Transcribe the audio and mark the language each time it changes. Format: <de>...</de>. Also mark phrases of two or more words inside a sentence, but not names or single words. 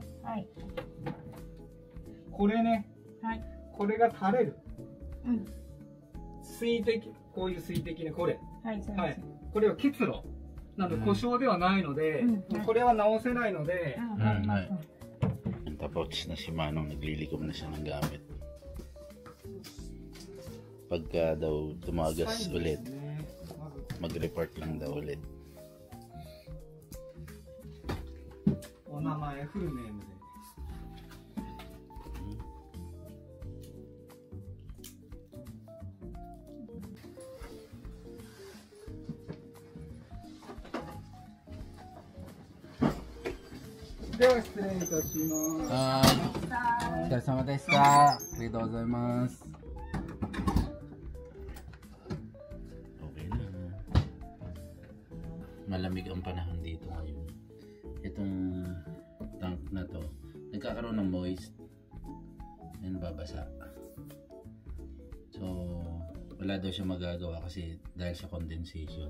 <ja>はい。これね、はい。これが垂れる。うん。水滴、こういう水滴ね、これ。はい、そうはいです。。これは結露。なので故障ではないので、これは直せないので、</ja> <tl>はい。Tapos na si Manong, naglilikom na siya ng gamit. Pagka daw tumagas ulit, mag-report lang daw ulit.</tl> <ja>お名前、フルネームで。では失礼いたします。お疲れ様でした。ありがとうございます。</ja> <tl>Okay na. Malamig ang panahon dito ngayon. Itong tank na to, nagkakaroon ng moist. Yan, babasa. So, wala daw siya magagawa kasi dahil sa condensation.</tl>